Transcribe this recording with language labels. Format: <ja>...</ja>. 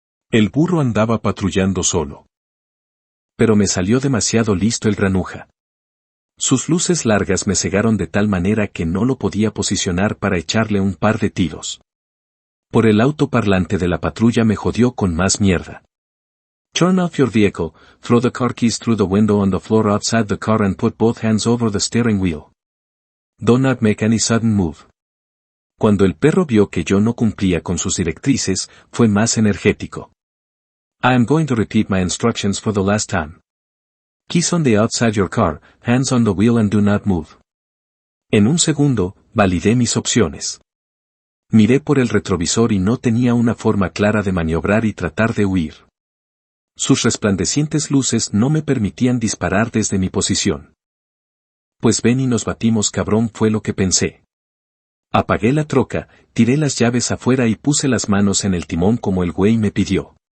<es>El burro andaba patrullando solo. Pero me salió demasiado listo el granuja. Sus luces largas me cegaron de tal manera que no lo podía posicionar para echarle un par de tiros. Por el autoparlante de la patrulla me jodió con más mierda.</es> <en>Turn off your vehicle, throw the car keys through the window on the floor outside the car and put both hands over the steering wheel. Do not make any sudden move.</en> <es>Cuando el perro vio que yo no cumplía con sus directrices, fue más energético.</es> <en>I am going to repeat my instructions for the last time. Keys on the outside your car, hands on the wheel and do not move.</en> <es>En un segundo, validé mis opciones. Miré por el retrovisor y no tenía una forma clara de maniobrar y tratar de huir. Sus resplandecientes luces no me permitían disparar desde mi posición. Pues ven y nos batimos cabrón, fue lo que pensé. Apagué la troca, tiré las llaves afuera y puse las manos en el timón como el güey me pidió.</es>